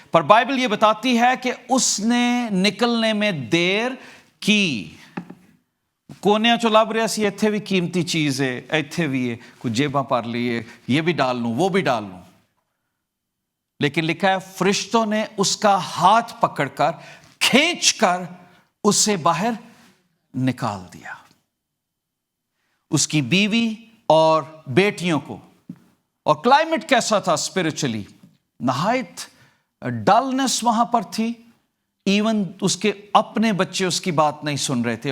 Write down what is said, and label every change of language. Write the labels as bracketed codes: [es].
[hi] पर बाइबल ये बताती है कि उसने निकलने में देर की। [pa] ਕੋਨਿਆਂ ਚੋਂ ਲੱਭ ਰਿਹਾ ਸੀ, ਇੱਥੇ ਵੀ ਕੀਮਤੀ ਚੀਜ਼ ਹੈ, ਇੱਥੇ ਵੀ ਹੈ, ਕੁਝ ਜੇਬਾਂ ਭਰ [hi] ली है, ये भी डाल लूं, [pa] वो भी डाल लूं। [hi] लेकिन लिखा है फरिश्तों ने उसका हाथ पकड़कर खींचकर उसे बाहर निकाल दिया, उसकी बीवी और बेटियों को। और क्लाइमेट कैसा था स्पिरिचुअली? नहायत डलनेस वहां पर थी, इवन उसके अपने बच्चे उसकी बात नहीं सुन रहे थे।